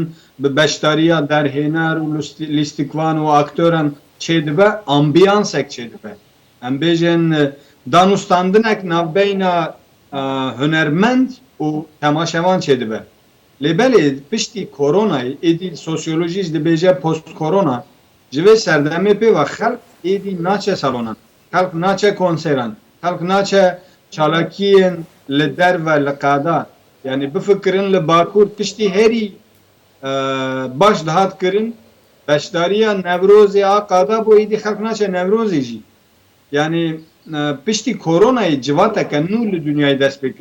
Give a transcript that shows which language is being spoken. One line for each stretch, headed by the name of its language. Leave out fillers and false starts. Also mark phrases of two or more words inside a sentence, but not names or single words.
Kurdish: بە بەشداریە دەرهێنەر و لیستیکوان و ئاکتۆران چێ دەبە ئامبیانسێک چێ دەبە ئەم بێژن دانوستاندنێک ناوبەینە هونەرمەند و تەماشەوان چێ دەبە لێبەلێ پشتی کۆرۆنای ئێدی سۆسیۆلۆژیست دەبێژە پۆست کۆرۆنا ji vê serdemê pê ve xelk êdî naçe salonan xelk naçe konseran xelk naçe çalakiyên li derve li qada yani bifikirin li bakur piştî herî baş dihat kirin beşdariya Nevrozê a qada bû êdî xelk naçe Nevrozê jî yani piştî koronayê civateke nû li dünyayê dest pê